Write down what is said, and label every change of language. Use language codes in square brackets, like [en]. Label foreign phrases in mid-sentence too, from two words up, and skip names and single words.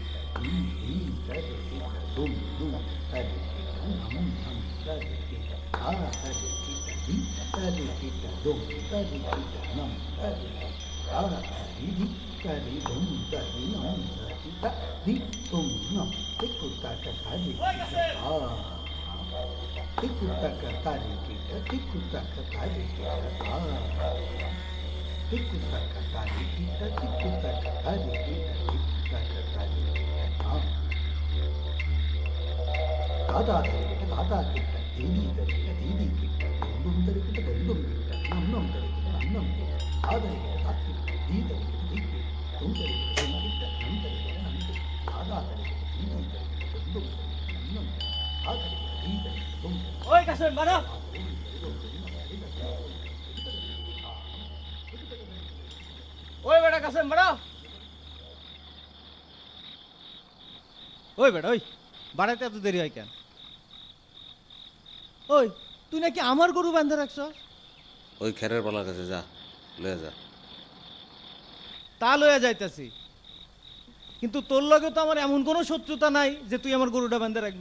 [hi] di kari kita dum dum kari kita nam nam kari kita ta kari kita di kari kita dum kari kita nam kari kita ta kari di kari dum kari nam kari kita di dum nam tikuta kari kita tikuta kari kita tikuta kari kita tikuta kari kita tikuta kari kita tikuta kari kita दादा तरीके दादा किट्टा दीदी तरीके दीदी किट्टा दुम तरीके दुम किट्टा नम तरीके नम किट्टा आ तरीके दा किट्टा दी तरीके दी किट्टा तुम तरीके तुम किट्टा नम तरीके नम किट्टा दादा तरीके दीदी तरीके दुम तरीके नम आ तरीके दी तरीके दुम ओए कसम मारो ओए बेटा कसम मारो ओए बेटा ओए [bn] বাড়াইতে এত দেরি হয় কেন? ওই তুই নাকি আমার গরু বাঁধে রাখছ? ওই খেরের পালার কাছে যা, লয়ে যা। তা লইয়া যাইতাছি, কিন্তু তোর লগে তো আমার এমন কোনো শত্রুতা নাই যে তুই আমার গরুটা বাঁধে রাখবি।